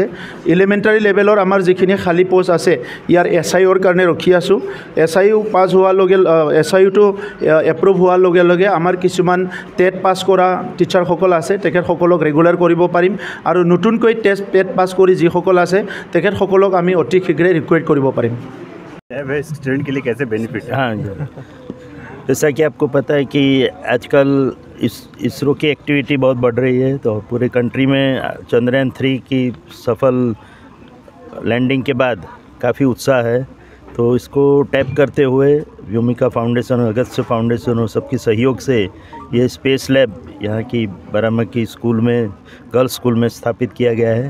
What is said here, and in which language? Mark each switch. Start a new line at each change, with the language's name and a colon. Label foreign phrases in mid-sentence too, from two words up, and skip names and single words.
Assamese: এলিমেণ্টাৰী লেভেলৰ আমাৰ যিখিনি খালী পোষ্ট আছে ইয়াৰ SIOৰ কাৰণে ৰখি আছোঁ। SIO পাছ হোৱাৰ SIOটো এপ্ৰুভ হোৱাৰ লগে লগে আমাৰ কিছুমান টেট পাছ কৰা টিচাৰসকল আছে তেখেতসকলক ৰেগুলাৰ কৰিব পাৰিম আৰু নতুনকৈ টেট পাছ কৰি যিসকল আছে তেখেতসকলক আমি অতি শীঘ্ৰে ৰিক্ৰুইট কৰিব পাৰিম।
Hindi: स्टूडेंट के लिए कैसे बेनिफिट है? जैसा कि आपको पता है कि आजकल इसरो की एक्टिविटी बहुत बढ़ रही है, तो पूरे कंट्री में चंद्रयान 3 की सफल लैंडिंग के बाद काफ़ी उत्साह है। तो इसको टैप करते हुए व्योमिका फाउंडेशन, अगस्त फाउंडेशन और सबके सहयोग से ये स्पेस लैब यहाँ की बाराबंकी स्कूल में, गर्ल्स स्कूल में स्थापित किया गया है।